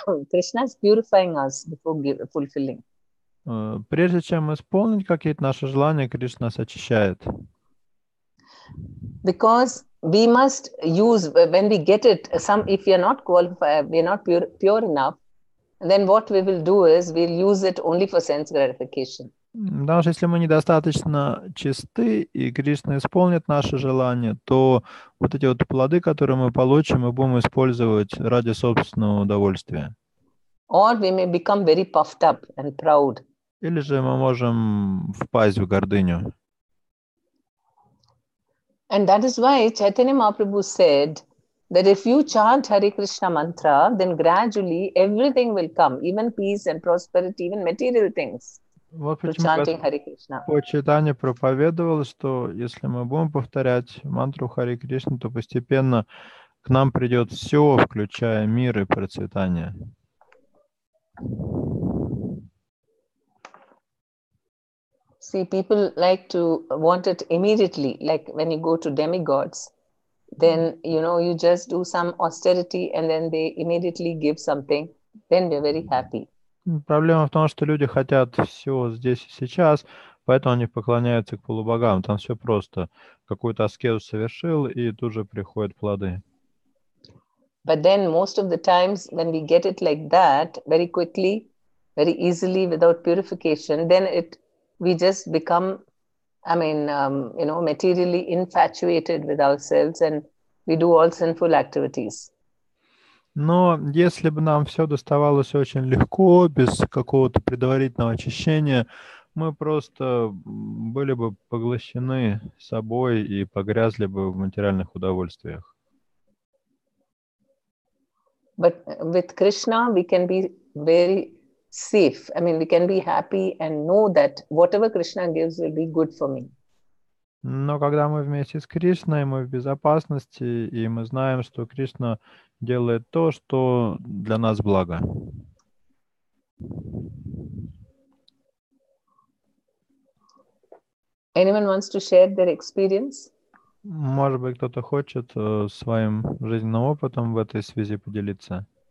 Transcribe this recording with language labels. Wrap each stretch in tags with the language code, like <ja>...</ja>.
<en>Krishna is purifying us before fulfilling.</en> <ru>Прежде чем исполнить какие-то наши желания, Кришна нас очищает.</ru> <en>Because we must use, when we get it, if we are not qualified, we are not pure enough, then what we will do is we'll use it only for sense gratification.</en> <ru>Даже если мы недостаточно чисты, и Кришна исполнит наши желания, то вот эти вот плоды, которые мы получим, мы будем использовать ради собственного удовольствия.</ru> <en>Or we may become very puffed up and proud.</en> <ru>Или же мы можем впасть в гордыню.</ru> <en>And that is why Chaitanya Mahaprabhu said that if you chant Hare Krishna mantra, then gradually everything will come, even peace and prosperity, even material things.</en> <ru>Вот</ru> <en>through</en> <ru>почему</ru> <en>chanting Hare Krishna.</en> <ru>Чайтанья проповедовал, что если мы будем повторять мантру Харе Кришна, то постепенно к нам придет все, включая мир и процветание.</ru> <en>See, people like to want it immediately, like when you go to demigods, then, you just do some austerity and then they immediately give something, then they're very happy.</en> <ru>Проблема в том, что люди хотят все здесь и сейчас, поэтому они поклоняются к полубогам. Там все просто. Какую-то аскезу совершил, и тут же приходят плоды.</ru> <en>But then most of the times when we get it like that, very quickly, very easily, without purification, then we just become, materially infatuated with ourselves and we do all sinful activities.</en> <ru>Но если бы нам все доставалось очень легко, без какого-то предварительного очищения, мы просто были бы поглощены собой и погрязли бы в материальных удовольствиях.</ru> <en>But with Krishna, we can be very safe. We can be happy and know that whatever Krishna gives will be good for me.</en> <ru>Но когда мы вместе с Кришной, мы в безопасности, и мы знаем, что Кришна делает то, что для нас благо.</ru> <en>Anyone wants to share their experience?</en> <ru>Может быть, кто-то хочет своим жизненным опытом в этой связи поделиться?</ru>